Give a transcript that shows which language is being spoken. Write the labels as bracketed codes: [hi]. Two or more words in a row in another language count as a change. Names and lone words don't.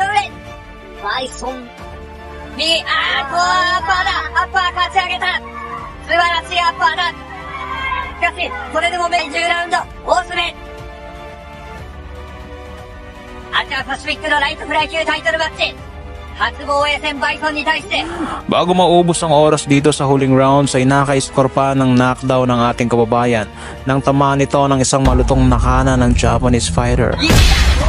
[ja] バイソン右、アッパーだ。アッパー勝ち上げた。素晴らしいアッパーだ。しかしそれでも10ラウンド大詰め。アジアパシフィックのライトフライ級タイトルマッチ初防衛戦バイソンに対して。 [tl] Bago maubos ang oras dito sa huling round ay naka-score pa ng knockdown ng ating kababayan nang tamaan nito ng isang malutong nakana ng [en] Japanese fighter. [ja] いいだ。